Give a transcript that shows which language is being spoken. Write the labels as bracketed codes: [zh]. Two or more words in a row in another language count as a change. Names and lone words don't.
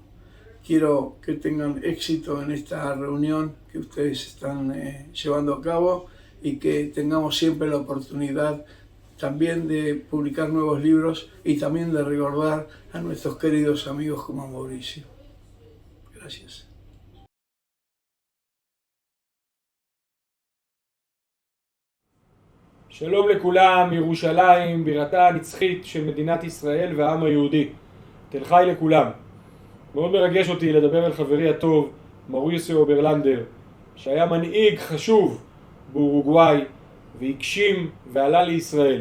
[es] Quiero que tengan éxito en esta reunión que ustedes están llevando a cabo y que tengamos siempre la oportunidad también de publicar nuevos libros y también de recordar a nuestros queridos amigos como Mauricio. Gracias. [he] שלום לכולם, ירושלים, בירתה הנצחית של מדינת ישראל והעם היהודי. תל חי לכולם. מאוד מרגש אותי לדבר על חברי הטוב, מאוריסיו אוברלנדר, שהיה מנהיג חשוב באורוגוואי והגשים ועלה לישראל.